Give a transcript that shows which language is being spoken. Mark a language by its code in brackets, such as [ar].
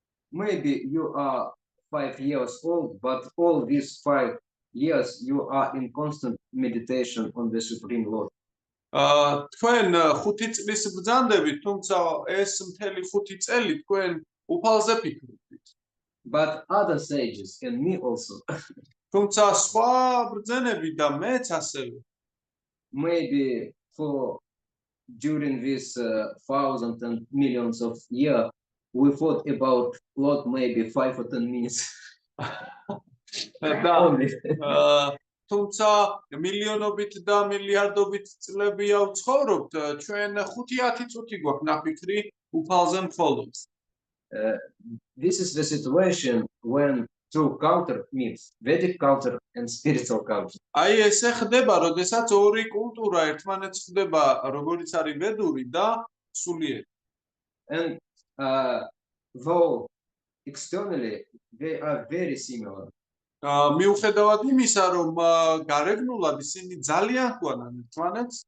[en] Maybe you are 5 years old, but all these 5 years you are in constant meditation on the Supreme Lord. [ka] თქვენ 5 წლის ბრძანდებით, თუმცა ეს მთელი 5 წელი თქვენ უფალზე ფიქრობთ. [en] But other sages and me also. [ka] თუმცა სხვა ბრძენები და მეც ასევე. [en] Maybe for during this thousands and millions of years, we thought about Lord maybe 5 or 10 minutes. Only. [ka] თუმცა მილიონობით და მილიარდობით წლებია ვცხოვრობთ, ჩვენ 5-10 წუთი გვაქვს ნაფიქრი უფალზე მხოლოდ. [en] This is the situation when two culture meets, Vedic culture and spiritual culture. [ka] აი ესე ხდება, როდესაც ორი კულტურა ერთმანეთს ხდება, როგორიც არის ვედური და სულიერი. [en] And though externally they are very similar. [ka] მიუხედავად იმისა, რომ გარეგნულად ისინი ძალიან ჰქვანან ერთმანეთს,